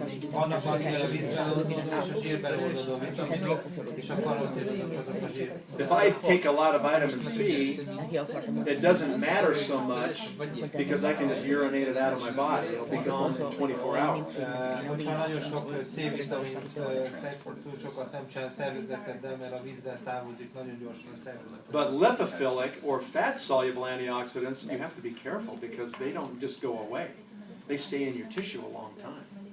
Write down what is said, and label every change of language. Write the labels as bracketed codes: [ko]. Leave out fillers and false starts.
[hu] Vannak valamivel a vízben oldódó és a zsírben oldódó vitaminok, és a karoténok azok a zsír. [en] If I take a lot of vitamin C, it doesn't matter so much because I can just urinate it out of my body. It'll be gone in 24 hours. [hu] Hogyha nagyon sok C-vitamint szedsz, túl sokat nem csinál szervezeteddel, mert a vízzel távozik nagyon gyorsan a szervezetedből. [en] But lipophilic or fat-soluble antioxidants, you have to be careful because they don't just go away. They stay in your tissue a long time.